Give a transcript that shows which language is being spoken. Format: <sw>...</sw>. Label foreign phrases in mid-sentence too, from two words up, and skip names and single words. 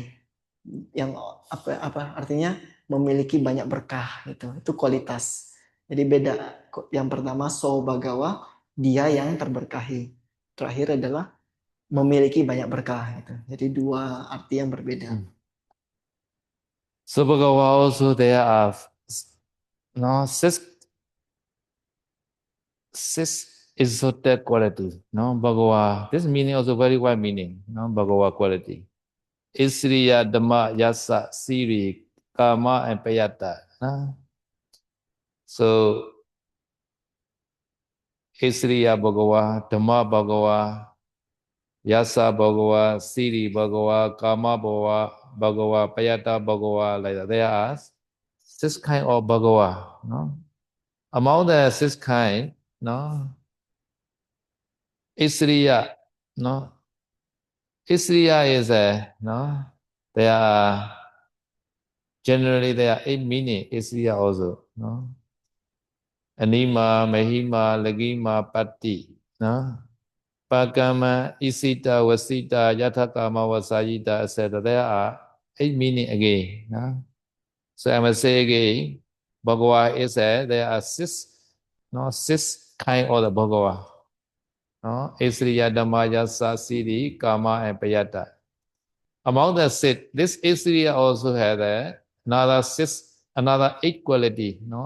<id>Yang apa artinya memiliki banyak berkah gitu. Itu kualitas. Jadi beda. Yang pertama So Bagawa, dia yang terberkahi. Terakhir adalah memiliki banyak berkah gitu. Jadi dua arti yang berbeda.</id> <en>So Bhagawa also there are six esoteric qualities. No, Bhagawa. This meaning also very wide meaning. No, Bhagawa quality.</en> <pi>Isriya, Dhamma, Yasa, Siri, Kama, and Payata. No? So Isriya Bhagawa, Dhamma Bhagawa, Yasa Bhagawa, Siri Bhagawa, Kama Bhagawa, Payata Bhagawa,</pi> <en>like that. There are six kind of Bhagawa. No? Among the six kind, no, Isriya, no, Isriya is no, generally there are 8 meaning Isriya also, no.</en> <pi>Anima, Mahima, Lagima, Patti, no. Pakama, Isita, Wasita, Yathakama, Wasayita,</pi> <en>etc. There are 8 meaning again, no. So I must say again, Bhagawa is there are six kind of the Bhagawa.</en> <pi>No? Isriya, Dhamma, Yasa, Siddhi, Kama,</pi> <en>and Payata. Among the six, this Isriya also has another 8 quality, no?</en>